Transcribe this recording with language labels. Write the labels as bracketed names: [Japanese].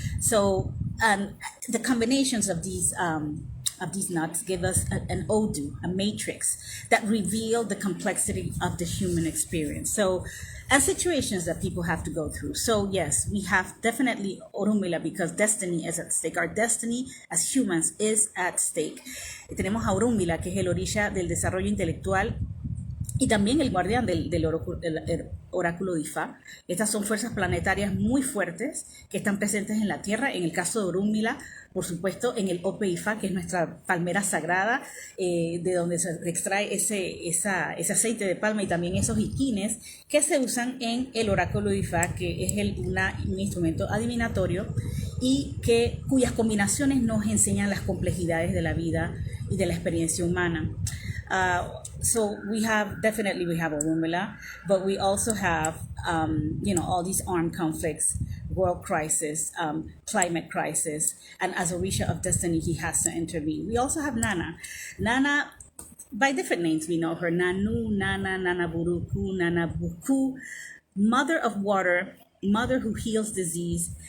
[English] So, the combinations of these nuts give us an Odu, a matrix that reveal the complexity of the human experience. So, and situations that people have to go through. So yes, we have definitely Orunmila because destiny is at stake. Our destiny as humans is at stake. [Spanish] Y tenemos a Orunmila, que es el orisha del desarrollo intelectual y también el guardián del oráculo de Ifa. Estas son fuerzas planetarias muy fuertes que están presentes en la Tierra. En el caso de Orunmila, por supuesto, en el Ope Ifa, que es nuestra palmera sagrada, de donde se extrae ese aceite de palma y también esos iquines que se usan en el oráculo de Ifa, que es un instrumento adivinatorio y cuyas combinaciones nos enseñan las complejidades de la vida y de la experiencia humana. [English] So we have Orunmila, but we also have all these armed conflicts, world crisis, climate crisis, and as Orisha of destiny, he has to intervene. We also have Nana. Nana, by different names, we know her: Nanu, Nana, Nana Buruku, Nana Buku, mother of water, mother who heals disease.